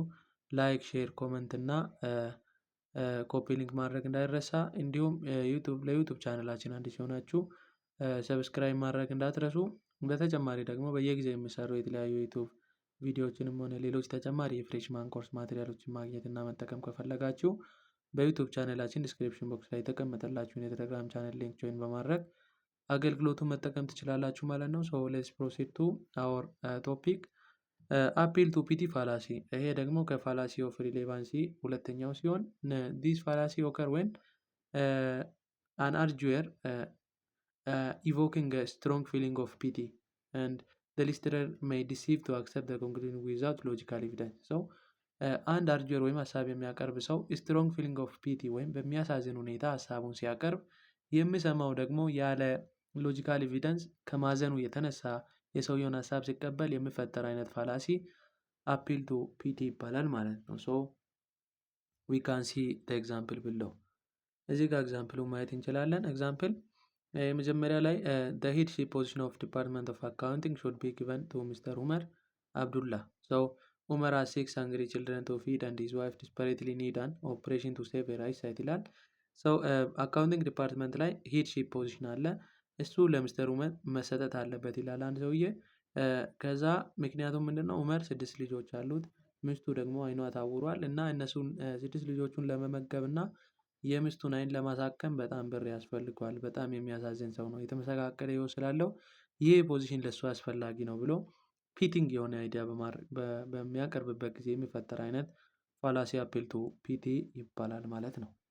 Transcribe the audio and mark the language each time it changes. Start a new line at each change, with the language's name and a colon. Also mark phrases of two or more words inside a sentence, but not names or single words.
Amharic: ላይክ፣ ሼር፣ ኮመንት እና ኮፒ ሊንክ ማድረግ እንዳይረሳ። እንዲሁም ለዩቲዩብ ቻናላችን አዲስ የሆናችሁ ሰብስክራይብ ማድረግ እንዳትረሱ። በተጨማሪ ደግሞ በየጊዜው የሚሰሩ የተለያዩ ዩቲዩብ ቪዲዮዎችንም ሆነ ሌሎች ተጨማሪ የፍሬሽማን ኮርስ ማቴሪያሎችን ማግኘት እና መጠቀም ከፈለጋችሁ በዩቲዩብ ቻናላችን ዲስክሪፕሽን ቦክስ ላይ የተቀመጠላችሁን የቴሌግራም ቻናል ሊንክ ጆይን በማድረግ አገልግሎቱን መጠቀም ትችላላችሁ ማለት ነው።
English: so let's proceed to our topic። appeal to pity fallacy
Amharic: ይሄ ደግሞ
English: ከfallacy of relevancy
Amharic: ሁለተኛው ሲሆን
English: this fallacy occur when an arguer evoking strong feeling of pity and the listener may deceive to accept the conclusion without logical evidence.
Amharic: So አንድ አርጆር ወይም ሀሳብ የሚያቀርብ ሰው
English: strong feeling of pity
Amharic: ወይም በሚያሳዝን ሁኔታ ሀሳቡን ሲያቀርብ የሚሰማው ደግሞ ያለ
English: logical evidence
Amharic: ከማዘኑ የተነሳ የሰውየውን ሀሳብ ሲቀበል የሚፈጠር አይነት
English: fallacy appeal to pity
Amharic: ይባላል ማለት ነው።
English: so we can see example
Amharic: ብለው እዚህ ጋር ኤግዛምፕሉ ማየት እንችላለን። ኤግዛምፕል የመጀመሪያ ላይ
English: the headship position of Department of Accounting should be given to Mr. Umar Abdullah. So Umar has 6 hungry children to feed and his wife desperately need an operation to save her eyesight ይላል። So accounting department
Amharic: ላይ
English: headship position
Amharic: አለ። እሱ ለሚስተር ኡመር መሰጠት አለበት ይላል አንድ ሰውዬ። ከዛ ምክንያቱም ምንድነው ኡመር 6 ልጆች አሉት፣ ሚስቱ ደግሞ አይኗ ታውሯል እና እነሱን 6 ልጆቹን ለመመገብ እና የሚስቱን አይን ለማሳከም በጣም ብር ያስፈልገዋል። በጣም የሚያሳዝን ሰው ነው። የተመሰቃቀለ ህይወት ስላለው ይህ ፖዚሽን ለሱ አስፈላጊ ነው ብሎ ፒቲንግ የሆነ አይዲያ በሚያቀርብበት ጊዜ የሚፈጠር አይነት ፋላሲ
English: appeal to pity
Amharic: ይባላል ማለት ነው።